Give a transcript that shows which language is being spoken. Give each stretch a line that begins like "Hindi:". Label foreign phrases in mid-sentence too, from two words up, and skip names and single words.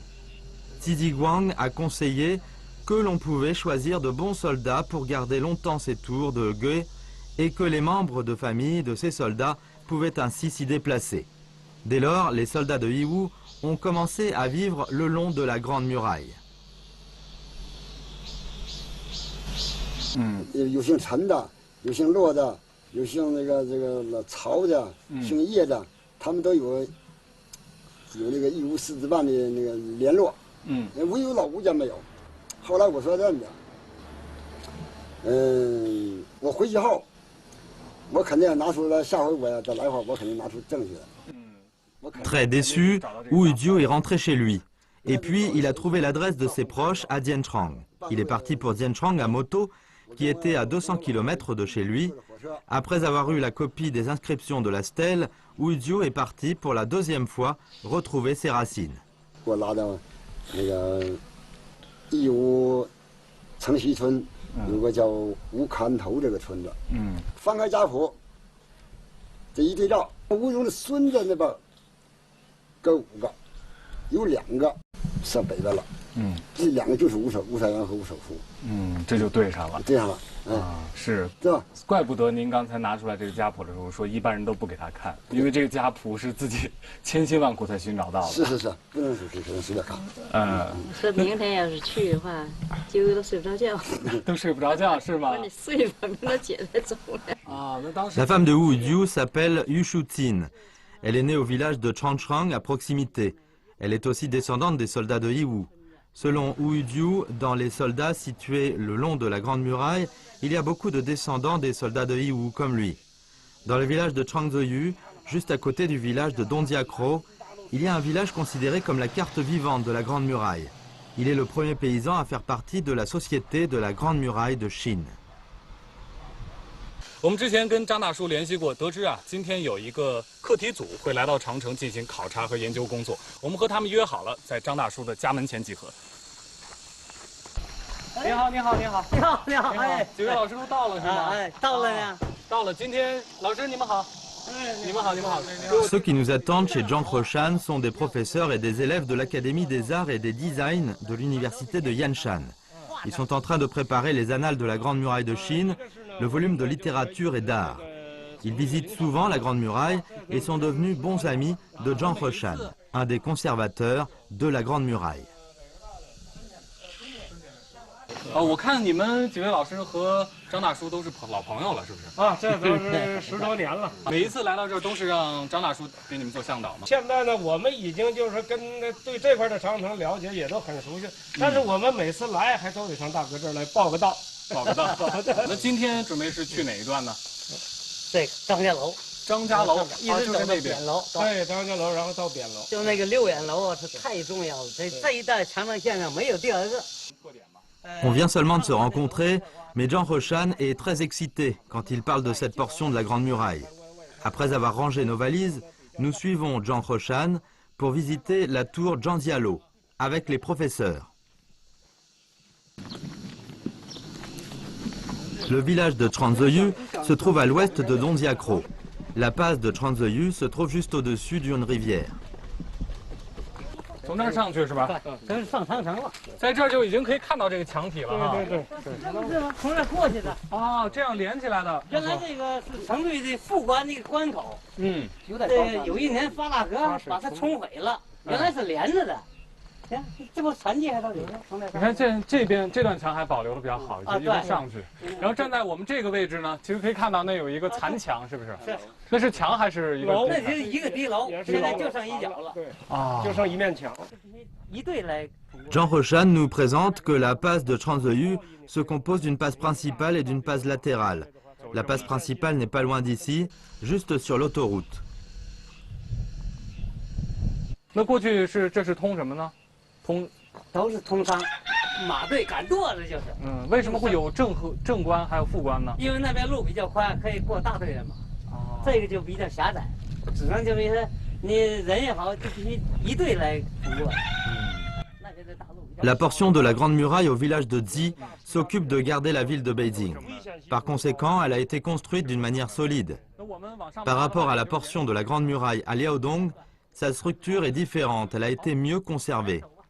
French: Tiziguang a conseillé que l'on pouvait choisir de bons soldats pour garder longtemps ces tours de guet et que les membres de famille de ces soldats pouvaient ainsi s'y déplacer. Dès lors, les soldats de Yiwu ont commencé à vivre le long de la Grande Muraille.
Chinese: 有姓陈的，有姓骆的，有姓曹的，姓叶的，他们都有那个义乌四子办的那个联络。唯有老吴家没有。后来我说这样的，我回去后，我肯定要拿出来，下回我要再来会儿，我肯定拿出证据来。
French: Très déçu, Wu Yudiu est rentré chez lui. Et puis, il a trouvé l'adresse de ses proches à Jianchang. Il est parti pour Jianchang à moto, qui était à 200 km de chez lui. Après avoir eu la copie des inscriptions de la stèle, Wu Yudiu est parti pour la 2e fois retrouver ses racines.
Chinese: 我拉到那个义乌城西村有个叫吴坎头这个村子，翻开家谱，这一对照，吴荣的孙子那边各5个，有2个上北边了， 这两个就是吴守元和吴守书。这就对上了。对上了。是，对吧？怪不得您刚才拿出来这个家谱的时候说一般人都不给他看，因为这个家谱是自己千辛万苦才寻找到的。是，不能随便看。说明天要是去的话，就都睡不着觉。都睡不着觉是吗？你睡吧，明天姐再走了。那当时
French: La femme de Wu Diu s'appelle Yu Shutin. Elle est née au village de Changchang à proximité. Elle est aussi descendante des soldats de Yiwu. Selon Wu Diu, dans les soldats situés le long de la Grande Muraille, il y a beaucoup de descendants des soldats de Yiwu comme lui. Dans le village de Changzoyu, juste à côté du village de Dondiakro, il y a un village considéré comme la carte vivante de la Grande Muraille. Il est le premier paysan à faire partie de la société de la Grande Muraille de Chine.
Chinese: 我们之前跟张大叔联系过，得知今天有一个课题组会来到长城进行考察和研究工作。我们和他们约好了，在张大叔的家门前集合。你好，你好，你好，你好，你好，哎，几位老师都到了是吗？到了呢。到了，今天老师你们好。你们好，你们好。
French: Ceux qui nous attendent chez Zhang Hoshan sont des professeurs et des élèves de l'Académie des Arts et des Designs de l'Université de Yanshan. Ils sont en train de préparer les annales de la Grande Muraille de Chine, le volume de littérature et d'art. Ils visitent souvent la Grande Muraille et sont devenus bons amis de Zhang Hoshan, un des conservateurs de la Grande Muraille.
Chinese: 我看你们几位老师和张大叔都是老朋友了，是不是？这都是10多年了。每一次来到这儿都是让张大叔给你们做向导吗？现在呢，我们已经就是跟对这块的长城了解，也都很熟悉。但是我们每次来还都得上大哥这儿来报个到。报个到。那今天准备是去哪一段呢？这个张家楼。张家楼，一直走到扁楼。对，张家楼，然后到扁楼。就那个6眼楼是太重要了，这一带长城线上没有第二个。
French: On vient seulement de se rencontrer, mais Zhang Hoshan est très excité quand il parle de cette portion de la Grande Muraille. Après avoir rangé nos valises, nous suivons Zhang Hoshan pour visiter la tour Zhangjialo avec les professeurs. Le village de Changzoyu se trouve à l'ouest de Dondiakro. La passe de Changzoyu se trouve juste au-dessus d'une rivière.
Chinese: 从那儿上去是吧？这是上长城了，在这儿就已经可以看到这个墙体了哈。对。这不是从这过去的。这样连起来的。原来这个是成都的副关的一个关口。有一年发大河把它冲毁了，原来是连着的。这不残迹还都有呢。你看这边这段墙还保留的比较好，一路上去。然后站在我们这个位置呢，其实可以看到那有一个残墙，是不是？是。那是墙还是一个？那就是一个敌楼，现在就剩一角了。对就剩一面墙。一队来。
French: Zhang Hoshan nous présente que la passe de Changzoyu se compose d'une passe principale et d'une passe latérale. La passe principale n'est pas loin d'ici, juste sur l'autoroute.
Chinese: 那过去这是通什么呢？都是通商，马队赶垛子就是。为什么会有正关还有副关呢？因为那边路比较宽，可以过大队人马。这个就比较狭窄，只能就比如说你人也好，就必须一队来通过。
French: La portion de la Grande Muraille au village de Zi s'occupe de garder la ville de Beijing. Par conséquent, elle a été construite d'une manière solide. Par rapport à la portion de la Grande Muraille à Liaodong, sa structure est différente, elle a été mieux conservée.